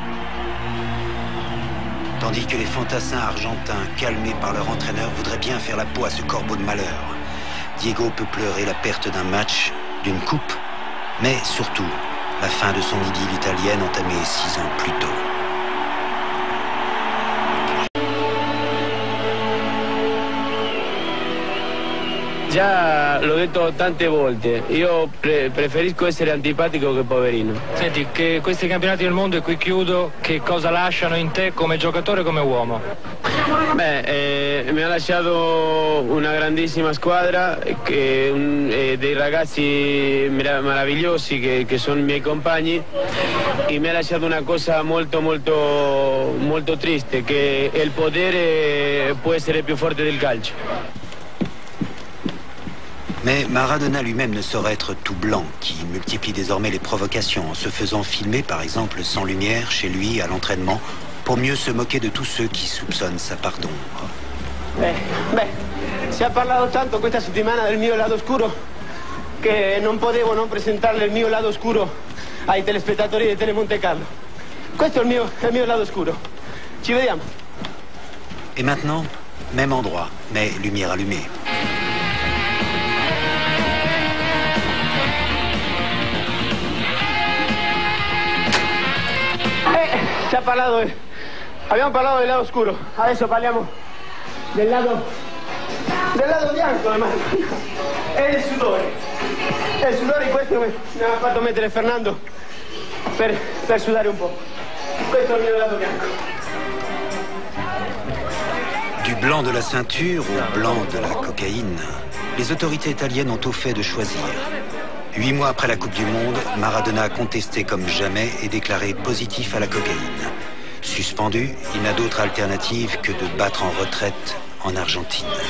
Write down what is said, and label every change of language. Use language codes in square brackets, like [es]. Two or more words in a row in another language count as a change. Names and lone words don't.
[fr] Tandis que les fantassins argentins, calmés par leur entraîneur, voudraient bien faire la peau à ce corbeau de malheur. Diego peut pleurer la perte d'un match, d'une coupe, mais surtout la fin de son idylle italienne entamée 6 ans plus tôt. [it] Già l'ho detto tante volte, io preferisco essere antipatico che poverino. Senti, che questi campionati del mondo, e qui chiudo, che cosa lasciano in te come giocatore e come uomo? Beh, mi ha lasciato una grandissima squadra, dei ragazzi meravigliosi che sono i miei compagni, e mi ha lasciato una cosa molto triste, che il potere può essere più forte del calcio. [fr] Mais Maradona lui-même ne saurait être tout blanc, qui multiplie désormais les provocations en se faisant filmer, par exemple, sans lumière, chez lui, à l'entraînement, pour mieux se moquer de tous ceux qui soupçonnent sa part d'ombre. [it] Si ha parlato tanto questa settimana del mio lato oscuro che non potevo non presentarle il mio lato oscuro ai telespettatori di Telemonte Carlo. Questo è il mio lato oscuro. Ci vediamo. [fr] Et maintenant, même endroit, mais lumière allumée. [it] Abbiamo parlato del lato oscuro, adesso parliamo del lato bianco della Maradona e del sudore. E il sudore questo mi ha fatto mettere Fernando per sudare un po'. Questo è il mio lato bianco. [fr] Du blanc de la ceinture au blanc de la cocaïne, les autorités italiennes ont au fait de choisir. 8 mois après la Coupe du Monde, Maradona a contesté comme jamais et déclaré positif à la cocaïne. Suspendu, il n'a d'autre alternative que de battre en retraite en Argentine.